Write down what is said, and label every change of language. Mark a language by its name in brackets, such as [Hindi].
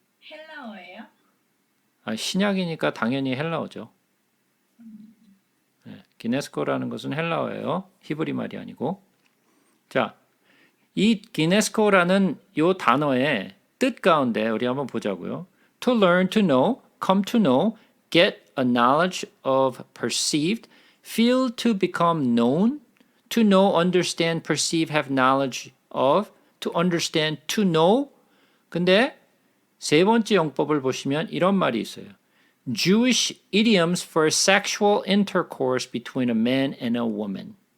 [Korean] 헬라어예요? 신약이니까 당연히 헬라어죠. 네, 기네스코라는 것은 헬라어예요. 히브리 말이 아니고. 자, 이 기네스코라는 이 단어의 뜻 가운데 우리 한번 보자고요. [English] To learn, to know, come to know, get a knowledge of perceived, feel to become known, to know, understand, perceive, have knowledge of, to understand, to know. [Korean] 근데 세 번째 용법을 보시면 이런 말이 있어요. [English] Jewish idioms for sexual intercourse between a man and a woman.